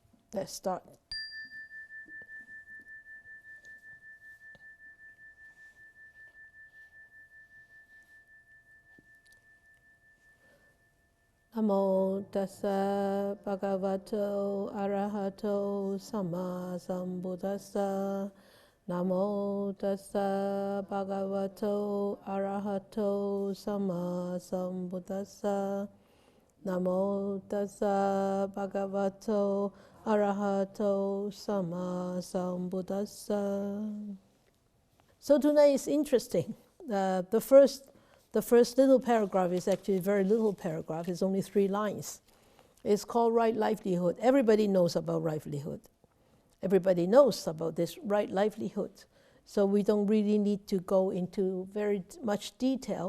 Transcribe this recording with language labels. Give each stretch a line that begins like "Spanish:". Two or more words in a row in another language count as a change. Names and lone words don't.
English: Let's start.
Pali: Namo tassa bhagavato arahato sama sambuddhassa. Namo tassa bhagavato arahato sama sambuddhassa. Namo tassa bhagavato arahato sama sambuddhassa.
English: So tonight is interesting. The first little paragraph is actually a very little paragraph. It's only 3 lines. It's called Right Livelihood. Everybody knows about livelihood. Everybody knows about this right livelihood. So we don't really need to go into very much detail.